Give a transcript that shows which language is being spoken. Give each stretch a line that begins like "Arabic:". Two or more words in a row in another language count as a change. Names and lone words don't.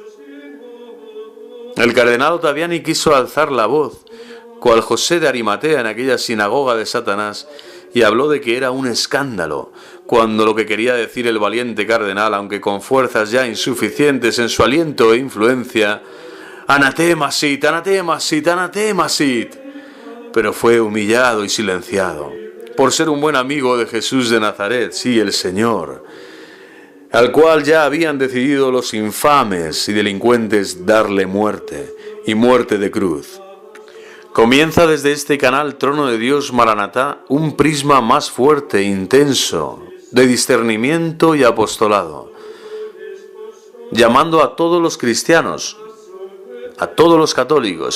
Spanish: El cardenal Ottaviani quiso alzar la voz, cual José de Arimatea en aquella sinagoga de Satanás, y habló de que era un escándalo, cuando lo que quería decir el valiente cardenal, aunque con fuerzas ya insuficientes en su aliento e influencia,
Latin: anatema sit, anatema sit, anatema sit,
Spanish: pero fue humillado y silenciado, por ser un buen amigo de Jesús de Nazaret, sí, el Señor, al cual ya habían decidido los infames y delincuentes darle muerte, y muerte de cruz. Comienza desde este canal Trono de Dios Maranatá un prisma más fuerte e intenso de discernimiento y apostolado, llamando a todos los cristianos, a todos los católicos.